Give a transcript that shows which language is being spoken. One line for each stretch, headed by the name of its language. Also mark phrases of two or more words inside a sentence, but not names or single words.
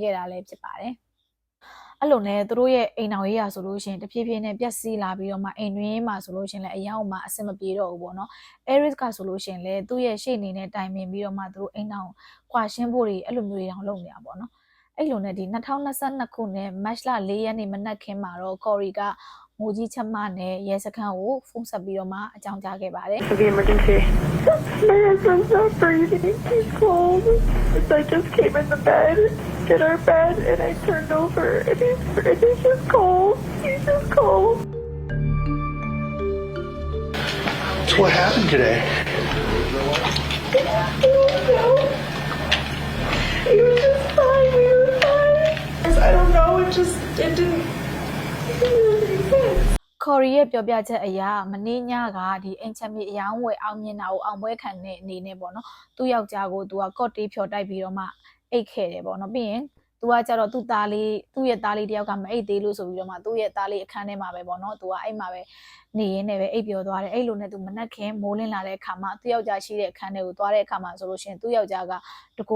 Burmese: ခဲ့တာလည်းဖြစ်ပါတယ်အဲ့လိုနဲ့သူတို့ရဲ့အိမ်တော်ရေးရာဆိုလို့ရှိရင်တဖြည်းဖြည်းနဲ့ပြက်စီးလာပြီးတော့မှအိမ်တွင်းမှာဆိုလို့ရှိရင်လည်းအရောက်မှအဆင်မပြေတော့ဘူးပေါ့နော် Aries ကဆိုလို့ရှိရင်လည်းသူ့ရဲ့ရှေ့အနေနဲ့တိုင်ပင်ပြီးတော့မှသူတို့အိမ်တော်ကွာရှင်းဖို့တွေအဲ့လိုမျိုးတွေတောင်လုပ်နေတာပေါ့နော်အဲ့လိုနဲ့ဒီ2022ခုနှစ်မတ်လ4ရက်နေ့မနက်ခင်းမှာတော့ Cory ကငိုကြီးချက်မနဲ့ရဲစခန်းကိုဖုန်းဆက်ပြီးတော့မှအကြောင်းကြားခဲ့ပါတယ်
English: The emergency. My husband's not breathing. He's cold. I just came in the our bed, and I turned over, and he's just cold. He's just cold. So what happened today? I don't know. He was just fine. We were fine. I don't know. It didn't make sense.
Burmese: Cory ရဲ့ပြောပြချက်အရမနေ့ညကဒီအိမ်ချမ်းမြေအယောင်းဝယ်အောင်မြင်တာကိုအောင်ပွဲခံတဲ့အနေနဲ့ပေါ့နော်သူ့ယောက်ျားကိုသူကကော့တေးဖြော်တိုက်ပြီးတော့မှအိတ်ခဲ့တယ်ပေါ့နော်ပြီးရင်သူကကြတော့သူ့ရဲ့သားလေးတယောက်ကမအိတ်သေးလို့ဆိုပြီးတော့မှသူ့ရဲ့ သားလေးအခန်းထဲမှာပဲပေါ့နော်သူကအဲ့မှာပဲနေရင်းနဲ့ပဲအိတ်ပြောသွားတယ်အဲ့လိုနဲ့သူမနှက်ခင်မိုးလင်းလာတဲ့အခါမှာသူ့ယောက်ျားရှိတဲ့အခန်းထဲကိုသွားတဲ့အခါမှာဆိုလို့ရှိရင်သူ့ယောက်ျားကတကိုယ်